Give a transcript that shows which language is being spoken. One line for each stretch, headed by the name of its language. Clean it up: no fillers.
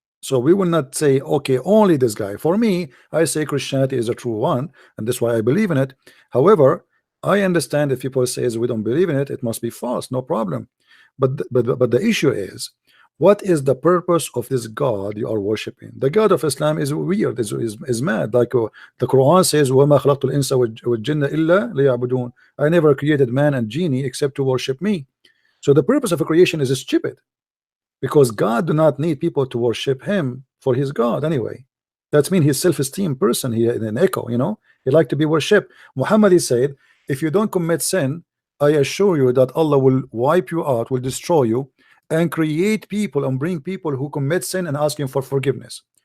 English: So we will not say, okay, only this guy. For me, I say Christianity is a true one, and that's why I believe in it. However, I understand if people says we don't believe in it, it must be false, no problem. But the issue is, what is the purpose of this God you are worshiping? The God of Islam is weird, is mad. Like the Quran says,
Arabic: وَمَا خَلَقْتُ الْإِنسَ وَالْجِنَّ إِلَّا لِيَعْبُدُونَ.
English: I never created man and genie except to worship me. So the purpose of a creation is stupid, because God do not need people to worship him for his God anyway. That's mean he's self-esteem person. He an echo, you know, he like to be worshipped. Muhammad, he said, if you don't commit sin, I assure you that Allah will wipe you out, will destroy you, and create people and bring people who commit sin and ask him for forgiveness.